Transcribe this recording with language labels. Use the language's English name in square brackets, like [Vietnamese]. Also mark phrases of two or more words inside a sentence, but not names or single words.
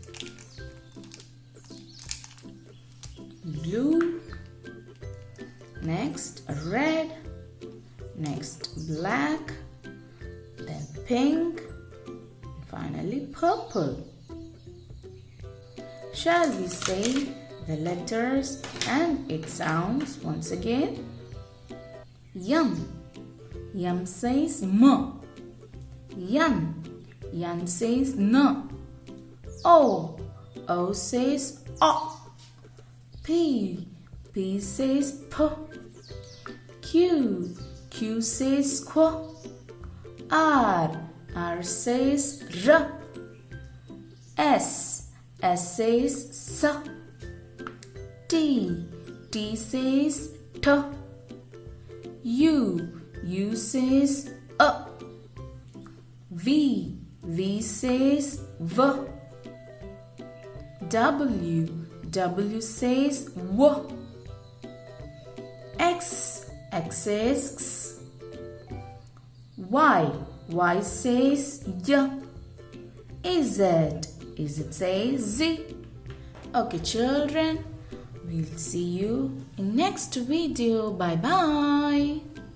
[English] Blue, next red, next black, then pink, and finally purple. Shall we say the letters and its sounds once again? Yum. Yum says M. Yan. Yan says N. O. O says O. P. P says P. Q. Q says Q. R. R says R. S. S says S. T. T says T. U. U says A. V. V says V. W. W says W. X. X says X. Y. Y says Y. Z. Z says Z. Okay, children, we'll see you in next video. Bye bye.